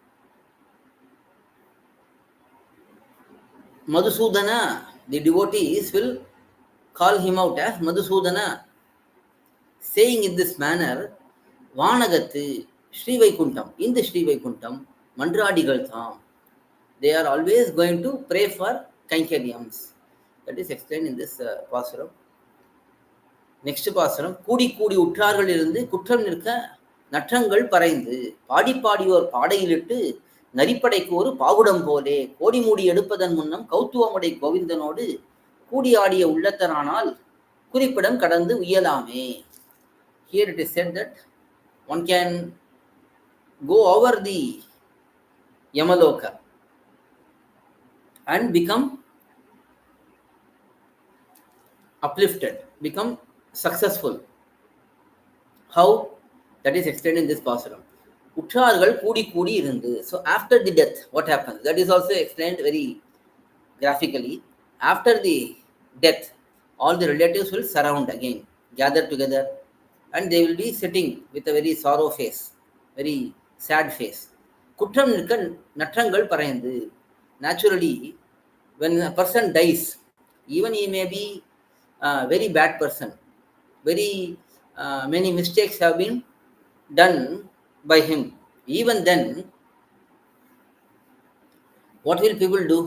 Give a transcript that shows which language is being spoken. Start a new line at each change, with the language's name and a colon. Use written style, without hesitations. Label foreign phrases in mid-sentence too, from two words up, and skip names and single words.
English: Madhusudana, the devotees will call him out as Madhusudana, saying in this manner, Vanagatu, Sri Vaikuntam, in the Sri Vaikuntam, Mandradigal Tham. They are always going to pray for Kainkaryams. That is explained in this pasuram.
Tamil: Next பாசுரம், கூடி கூடி உற்றார்களிலிருந்து குற்றம் நிற்க நற்றங்கள் பறைந்து பாடி பாடியோர் பாடையிலிட்டு நரிப்படைக்கு ஒரு பாவுடம் போலே கோடி மூடி எடுப்பதன் முன்னம் கௌத்துவமுடை கோவிந்தனோடு கூடி ஆடிய உள்ளத்தனானால் குறிப்பிடம் கடந்து உயலாமே.
English: Here it is said that one can go over the Yamaloka and become uplifted, become successful. How? That is explained in this pasuram.
Tamil: உற்றார்கள் கூடி கூடி இருந்து.
English: So after the death, what happens? That is also explained very graphically. After the death, all the relatives will surround again, gather together, and they will be sitting with a very sorrow face, very sad face.
Tamil: குற்றம் நிற்க நற்றங்கள் பறைந்து.
English: Naturally, when a person dies, even he may be a very bad person, very many mistakes have been done by him. Even then, what will people do?